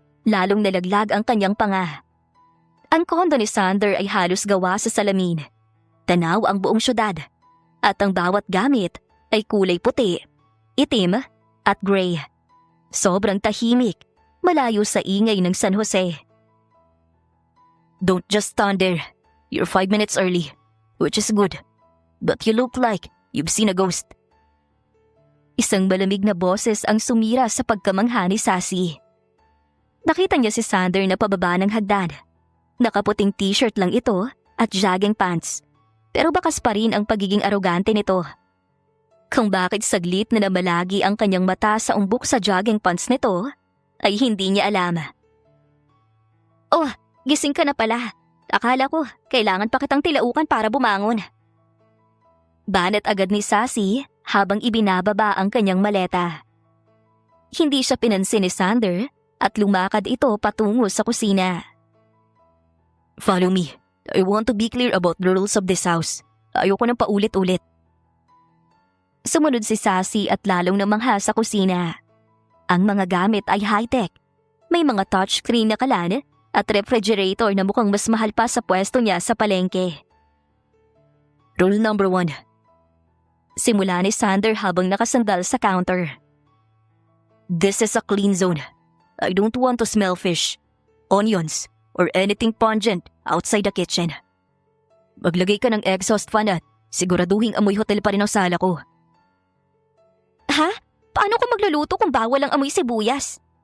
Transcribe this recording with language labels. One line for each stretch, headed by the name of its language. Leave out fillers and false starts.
Filipino: lalong nalaglag ang kanyang panga. Ang kondo ni Sander ay halos gawa sa salamin. Tanaw ang buong syudad at ang bawat gamit ay kulay puti, itim at gray. Sobrang tahimik, malayo sa ingay ng San Jose.
English: Don't just stand there. You're 5 minutes early, which is good. But you look like you've seen a ghost.
Filipino: Isang malamig na boses ang sumira sa pagkamangha ni Sassy. Nakita niya si Sander na pababa ng hagdan. Nakaputing t-shirt lang ito at jogging pants. Pero bakas pa rin ang pagiging arogante nito. Kung bakit saglit na namalagi ang kanyang mata sa umbok sa jogging pants nito, ay hindi niya alam. Oh, gising ka na pala. Akala ko, kailangan pa kitang tilaukan para bumangon. Banat agad ni Sassy habang ibinababa ang kanyang maleta. Hindi siya pinansin ni Sander at lumakad ito patungo sa kusina.
English: Follow me. I want to be clear about the rules of this house.
Filipino: Ayoko nang paulit-ulit. Sumunod si Sassy at lalong namangha sa kusina. Ang mga gamit ay high-tech. May mga touchscreen na kalan at refrigerator na mukhang mas mahal pa sa pwesto niya sa palengke.
English: Rule number 1.
Filipino: Simula ni Sander habang nakasandal sa counter.
English: This is a clean zone. I don't want to smell fish, onions, or anything pungent outside the kitchen.
Filipino: Maglagay ka ng exhaust fan at siguraduhin amoy hotel pa rin ang sala ko. Ha? Paano ko magluluto kung bawal ang amoy sibuyas?